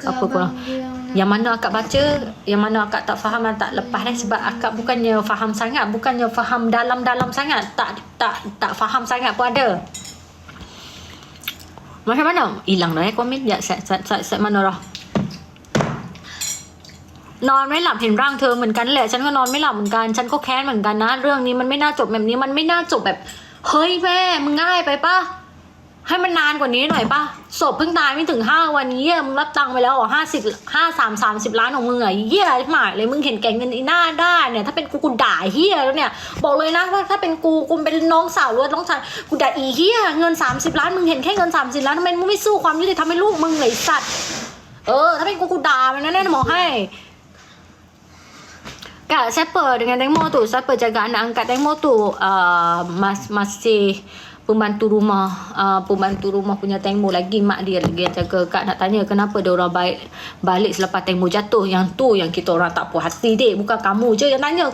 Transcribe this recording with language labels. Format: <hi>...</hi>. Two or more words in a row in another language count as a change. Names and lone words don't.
<ms>apa abang korang dia yang mana akak baca yang mana akak tak faham dan tak lepas sebab akak bukannya faham sangat bukannya faham dalam-dalam sangat tak faham sangat pun ada macam mana hilang dah komen ya set mana dah นอน</ms> <th>ไม่หลับเห็นร่างเธอเหมือนกันแหละฉันก็นอนไม่หลับเหมือนกันฉันก็แค้นเหมือนกันนะเรื่องนี้มันไม่น่าจบแบบนี้มันไม่น่าจบแบบเฮ้ยแม่มึง ง่ายไปป่ะให้มันนานกว่านี้หน่อยป่ะศพเพิ่งตายไม่ถึง5 วันนี้มึงรับตังค์ไปแล้วเหรอ30 ล้านของมึงอ่ะเหี้ยหมายเลยมึงเห็นแก่เงินอีหน้าได้เนี่ยถ้าเป็นกูด่าเหี้ยแล้วเนี่ยบอกเลยนะว่าถ้าเป็นกูเป็นน้องสาวหรือน้องชายกูด่าอีเหี้ยเงิน30 ล้านมึงเห็นแค่เงิน30 ล้านทำไมมึงไม่สู้ความยุติธรรมให้ลูกมึงเลยสัตว์ถ้าเป็นกูด่ามันแน่ๆบอกให้</th> <ms>Kak, siapa dengan Tengmo tu? Siapa jaga anak angkat Tengmo tu? Masih pembantu rumah punya Tengmo lagi. Mak dia lagi yang jaga. Kak nak tanya kenapa dia orang balik selepas Tengmo jatuh. Yang tu yang kita orang tak puas hati dek. Bukan kamu je yang tanya.</ms>